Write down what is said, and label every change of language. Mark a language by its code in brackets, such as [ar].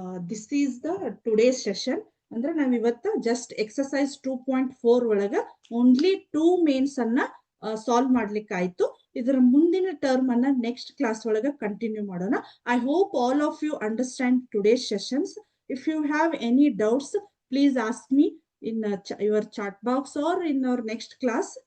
[en] This is the today's session. [kn] ಅಂದ್ರೆ ನಾವ್ ಇವತ್ತ ಜಸ್ಟ್ ಎಕ್ಸರ್ಸೈಸ್ 2.4 ಒಳಗ ಓನ್ಲಿ 2 ಮೇನ್ಸ್ ಅನ್ನ ಸಾಲ್ವ್ ಮಾಡ್ಲಿಕ್ಕೆ ಆಯ್ತು. ಇದರ ಮುಂದಿನ ಟರ್ಮ್ ಅನ್ನ ನೆಕ್ಸ್ಟ್ ಕ್ಲಾಸ್ ಒಳಗ ಕಂಟಿನ್ಯೂ ಮಾಡೋಣ. [en] I hope all of you understand today's sessions. If you have any doubts, please ask me in your chat box or in our next class.